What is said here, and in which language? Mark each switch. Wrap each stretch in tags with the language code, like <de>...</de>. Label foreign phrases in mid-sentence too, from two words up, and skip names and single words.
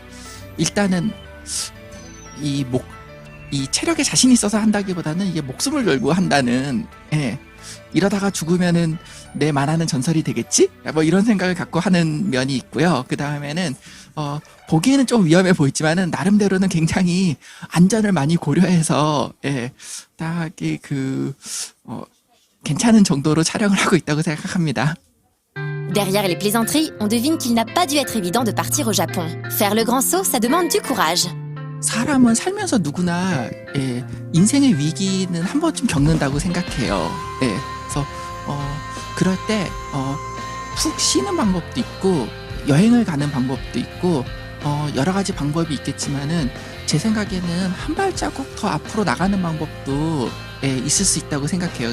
<ko>일단은 이 체력에 자신 있어서 한다기보다는 이게 목숨을 걸고 한다는, 예, 이러다가 죽으면은 내 만화는 전설이 되겠지? 뭐 이런 생각을 갖고 하는 면이 있고요. 그 다음에는 보기에는 좀 위험해 보이지만은 나름대로는 굉장히 안전을 많이 고려해서, 예, 딱 괜찮은 정도로 촬영을 하고 있다고 생각합니다.</ko> <fr>Derrière les plaisanteries, on devine qu'il n'a pas dû être évident de partir au Japon. Faire le grand saut, ça demande du courage.</fr> <ko>사람은 살면서 누구나, 예, 인생의 위기는 한 번쯤 겪는다고 생각해요. 예, 그래서 그럴 때 푹 쉬는 방법도 있고 여행을 가는 방법도 있고 여러 가지 방법이 있겠지만은 제 생각에는 한 발자국 더 앞으로 나가는 방법도, 예, 있을 수 있다고 생각해요.</ko>